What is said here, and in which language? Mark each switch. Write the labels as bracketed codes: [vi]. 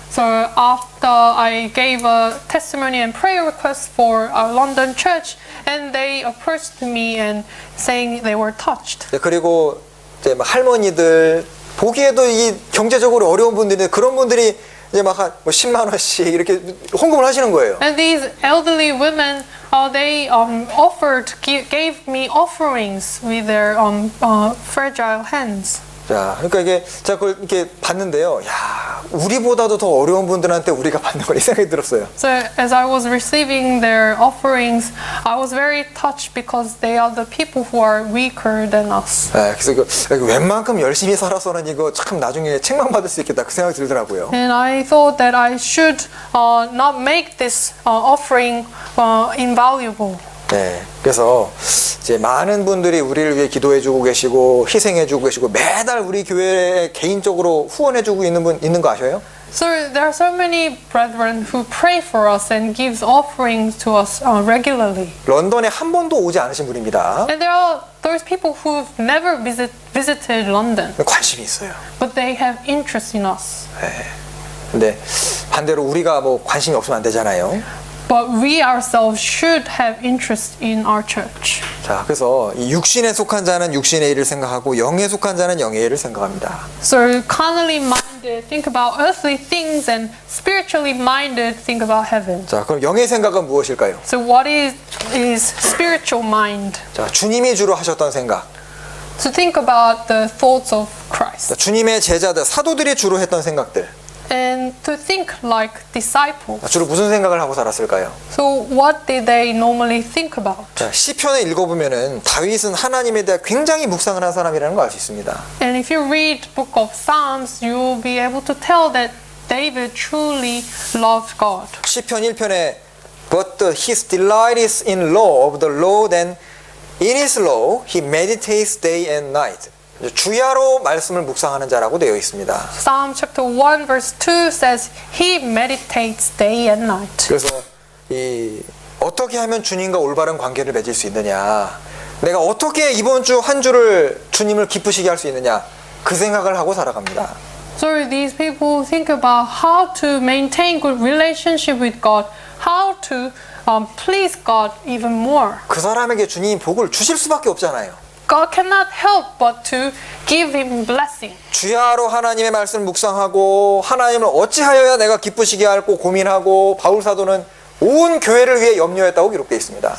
[en] So after I gave a testimony and prayer request for our London church, and they approached me and saying they were touched. [ko] 그리고 이제 막 할머니들 보기에도 이 경제적으로 어려운 분들인데 그런 분들이 이제 막 한 10만 원씩 이렇게 헌금을 하시는 거예요. [en] And these elderly women, they gave me offerings with their fragile hands. [ko] 자, 그러니까 이게 제가 그걸 이렇게 봤는데요. 야, 우리보다도 더 어려운 분들한테 우리가 받는 걸 이 생각이 들었어요. [en] So as I was receiving their offerings, I was very touched because they are the people who are weaker than us. [ko] 그래서 웬만큼 열심히 살아서는 이거 참 나중에 책망받을 수 있겠다 그 생각이 들더라고요. [en] And I thought that I should not make this offering invaluable. [ko] 네, 그래서 이제 많은 분들이 우리를 위해 기도해주고 계시고 희생해주고 계시고 매달 우리 교회에 개인적으로 후원해주고 있는 거 아셔요? [en] So there are so many brethren who pray for us and gives offerings to us regularly. [ko] 런던에 한 번도 오지 않으신 분입니다. [en] And there are those people who've never visited London, [ko] 관심이 있어요. [en] but they have interest in us. [ko] 근데 반대로 우리가 뭐 관심이 없으면 안 되잖아요. [en] But we ourselves should have interest in our church. [ko] 자, 그래서 이 육신에 속한 자는 육신의 일을 생각하고 영에 속한 자는 영의 일을 생각합니다. [en] So carnally minded think about earthly things, and spiritually minded think about heaven. [ko] 자, 그럼 영의 생각은 무엇일까요? [en] So what is spiritual mind? [ko] 자, 주님이 주로 하셨던 생각. [en] To think about the thoughts of Christ. [ko] 자, 주님의 제자들, 사도들이 주로 했던 생각들. [en] And to think like disciples. [ko] 자, 주로 무슨 생각을 하고 살았을까요? [en] So what did they normally think about? [ko] 자, 시편을 읽어보면은 다윗은 하나님에 대해 굉장히 묵상을 한 사람이라는 걸 알 수 있습니다. [en] And if you read book of Psalms, you will be able to tell that David truly loved God. [ko] 시편 1편에 [en] But his delight is in law of the Lord, and in his law he meditates day and night. [ko] 주야로 말씀을 묵상하는 자라고 되어 있습니다. [en] Psalm chapter 1 verse 2 says he meditates day and night. [ko] 그래서 이 어떻게 하면 주님과 올바른 관계를 맺을 수 있느냐, 내가 어떻게 이번 주 한 주를 주님을 기쁘시게 할 수 있느냐, 그 생각을 하고 살아갑니다. [en] So these people think about how to maintain good relationship with God, how to please God even more. [ko] 그 사람에게 주님이 복을 주실 수밖에 없잖아요. [en] God cannot help but to give him blessing. [ko] 주야로 하나님의 말씀을 묵상하고 하나님을 어찌하여야 내가 기쁘시게 할고 고민하고, 바울 사도는 온 교회를 위해 염려했다고 기록되어 있습니다.